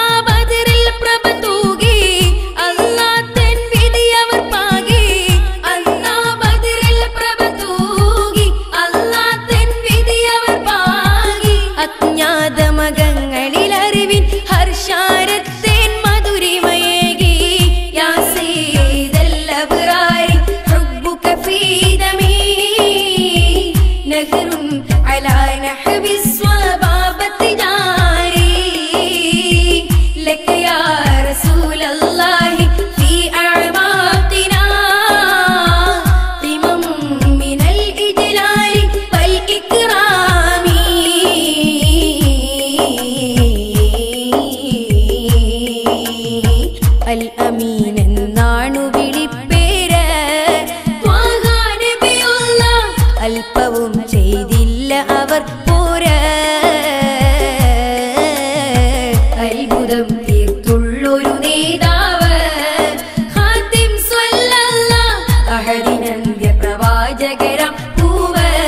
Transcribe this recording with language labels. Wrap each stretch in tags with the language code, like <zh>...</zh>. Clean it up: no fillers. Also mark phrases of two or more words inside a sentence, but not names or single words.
<ml>ബദറിൽ പ്രഭ തൂകി അല്ലാഹ് തൻ വിധി അവർ പാകി അന്നാ ബദറിൽ പ്രഭ തൂകി അല്ലാഹ് തൻ വിധി അവർ പാകി അജ്ഞാത മകങ്ങളിൽ അറിവിൻ ഹർഷാരത്തേൻ മധുരിമയേകി</ml> <ar>يا سيد الأبرار حبك في دمي نهر على نحو الصبابة جاري لك يا رسول الله في أعماقنا قمم من الإجلال والإكرام الأمين</ar> <ml>എന്നാണു വിളിപ്പേര് ത്വാഹ നബിയുള്ള അല്പവും ചെയ്തില്ല അവർ പോര് അത്ഭുതം തീർത്തുള്ളൊരു നേതാവ്</ml> <ar>خاتم صلى الله</ar> <ml>അഹദിനന്ത്യ പ്രവാചകരാം പൂവ്</ml>